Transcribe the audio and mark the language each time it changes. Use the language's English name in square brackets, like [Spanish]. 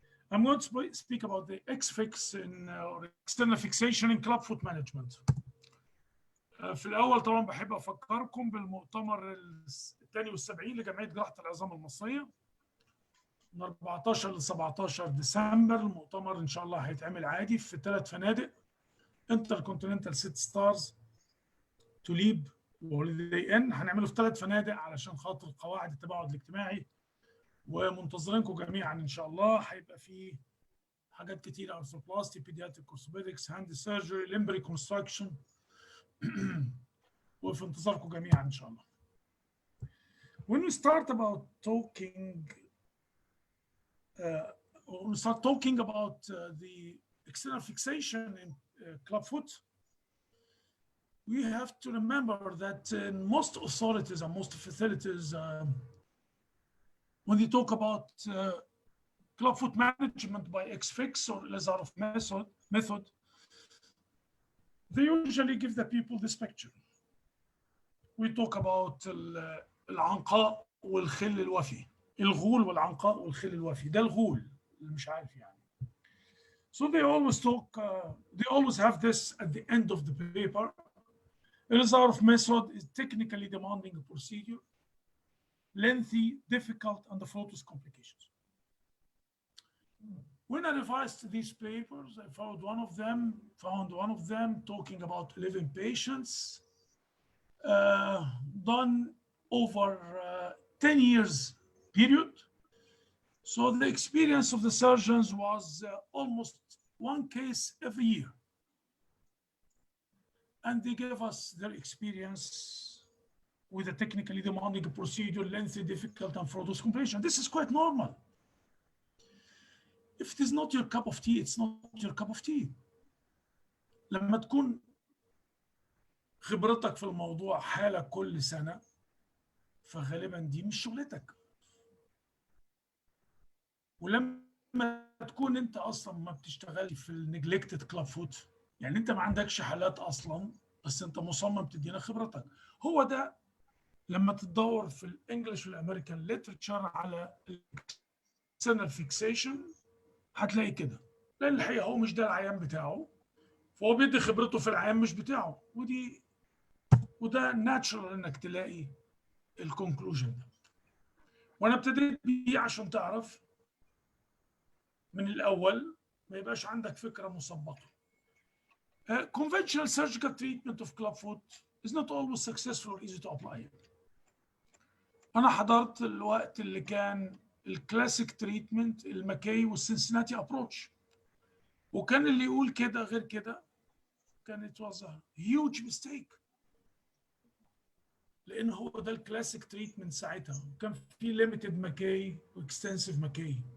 [English] I'm going to speak about the X-fix or external fixation in clubfoot management. [Arabic] في الأول طبعا بحب أفكركم بالمؤتمر الثاني والسبعين لجمعية جراحة العظام المصرية من 14 ل 17 ديسمبر. المؤتمر إن شاء الله هيتعمل عادي في 3 فنادق: انتركونتيننتال 6 ستارز، توليب، وهوليداي إن. هنعمله في 3 فنادق علشان خاطر قواعد التباعد الاجتماعي، ومنتظرينكم جميعا ان شاء الله. هيبقى فيه حاجات كتيره: [English] Arthroplasty, paediatric, orthopaedics, hand surgery, limb reconstruction. [Arabic] وفي انتظاركم جميعا ان شاء الله. [English] When we start talking about the external fixation in clubfoot, we have to remember that in most authorities and most facilities, when they talk about clubfoot management by X-fix or Lazarov method, they usually give the people this picture. We talk about [Arabic] العنقاء والخل الوفي، الغول والعنقاء والخل الوفي. ده الغول اللي مش عارف يعني. [English] So they always talk, they always have this at the end of the paper. Elzarov method is technically demanding procedure, lengthy, difficult, and fraught with complications. When I revised these papers, I found one of them talking about 11 patients done over 10 years period. So the experience of the surgeons was almost one case every year. And they gave us their experience with a technically demanding procedure, lengthy, difficult, and fraught with complications. This is quite normal. If it is not your cup of tea, it's not your cup of tea. [Arabic] لما تكون خبرتك في الموضوع حالة كل سنة فغالبا دي مش شغلتك. ولما تكون انت اصلا ما بتشتغلش في النجلكتد كلاب فوت، يعني انت ما عندكش حالات اصلا بس انت مصمم تدينا خبرتك. هو ده لما تدور في الانجليش والامريكان ليترشر على الاكسترنال فيكسيشن هتلاقي كده، لان الحقيقه هو مش ده العيان بتاعه، فهو بيدي خبرته في العيان مش بتاعه، وده ناتشرال انك تلاقي الكونكلوجن ده. وانا ابتديت بيه عشان تعرف من الاول ما يبقاش عندك فكره مسبقه. [English] Conventional surgical treatment of clubfoot is not always successful or easy to apply. [Arabic] انا حضرت الوقت اللي كان الكلاسيك تريتمنت المكاي والسنسناتي ابروتش، وكان اللي يقول كده غير كده كان [English] it was a huge mistake، [Arabic] لان هو ده الكلاسيك تريتمنت ساعتها، وكان في ليميتد مكاي واكستنسيف مكاي.